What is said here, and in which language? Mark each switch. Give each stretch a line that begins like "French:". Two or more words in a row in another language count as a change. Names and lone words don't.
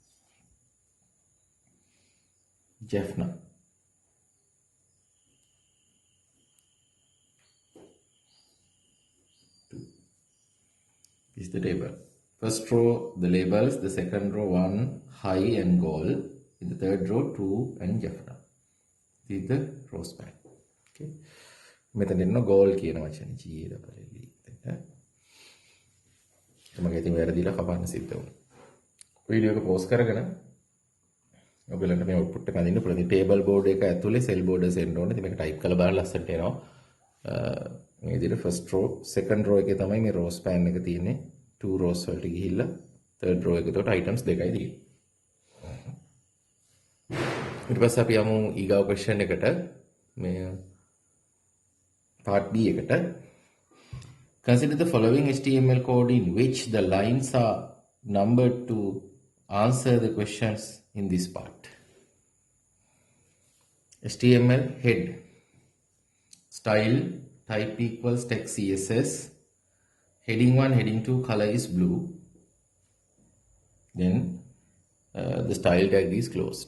English: Jaffna. Is the table. First row, the labels. The second row, 1, high and goal. In the third row, 2 and Jaffna. This is the row span.
Sinhala: Okay. මෙතන දෙන්න goal කියන වචනේ G-A-W-L-E. මම ඉතින් වැරදිලා කපන්න සිද්ධ වුණා. වීඩියෝ එක පෝස් කරගෙන ඔයගලන්ට මේ output එක අදින්න පුළුවන්.
English: table board
Sinhala: එක ඇතුලේ
English: cell borders
Sinhala: එන්න ඕනේ. ඉතින් මේක type කරලා බලන්න ලස්සනට එනවා. මේ විදිහට
English: first row, second row
Sinhala: එකේ තමයි මේ
English: row span
Sinhala: එක තියෙන්නේ.
English: 2 rows
Sinhala: වලට ගිහිල්ලා
English: third row
Sinhala: එකේ උඩට items දෙකයි තියෙන්නේ. ඊට පස්සේ අපි යමු ඊගාව question එකට. මේ
English: part B
Sinhala: එකට.
English: Consider the following HTML code in which the lines are numbered to answer the questions in this part. HTML head, style, type equals text CSS, heading 1, heading 2, color is blue, then the style tag is closed.